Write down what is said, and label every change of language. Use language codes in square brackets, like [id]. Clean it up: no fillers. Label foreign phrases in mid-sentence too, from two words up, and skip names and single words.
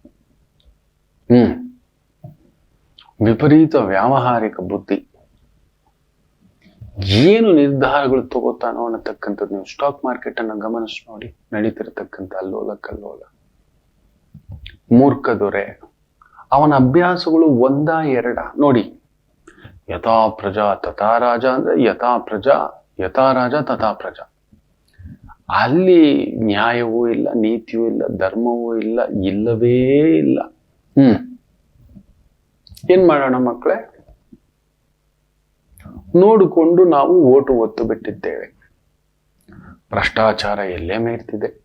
[kn] ವಿಪರೀತ ವ್ಯಾವಹಾರಿಕ ಬುದ್ಧಿ. ಏನು ನಿರ್ಧಾರಗಳು ತಗೋತಾನೋ ಅನ್ನತಕ್ಕಂಥದ್ದು ನೀವು [en] stock market [kn] ಅನ್ನ ಗಮನಿಸಿ ನೋಡಿ. ನಡೀತಿರತಕ್ಕಂಥ ಅಲ್ಲೋಲ ಕಲ್ಲೋಲ. ಮೂರ್ಖ ದೊರೆ. ಅವನ ಅಭ್ಯಾಸಗಳು 1 2 ನೋಡಿ. [sa] ಯಥಾ ಪ್ರಜಾ ತಥಾ ರಾಜ [kn] ಅಂದ್ರೆ [sa] ಯಥಾ ಪ್ರಜಾ ಯಥಾ ರಾಜ ತಥಾ ಪ್ರಜಾ. [kn] ಅಲ್ಲಿ ನ್ಯಾಯವೂ ಇಲ್ಲ, ನೀತಿಯೂ ಇಲ್ಲ, ಧರ್ಮವೂ ಇಲ್ಲ, ಇಲ್ಲವೇ ಇಲ್ಲ. ಏನ್ ಮಾಡೋಣ ಮಕ್ಕಳೇ? ನೋಡಿಕೊಂಡು ನಾವು ಓಟು ಒತ್ತು ಬಿಟ್ಟಿದ್ದೇವೆ. ಭ್ರಷ್ಟಾಚಾರ ಎಲ್ಲೇ ಮೀರ್ತಿದೆ.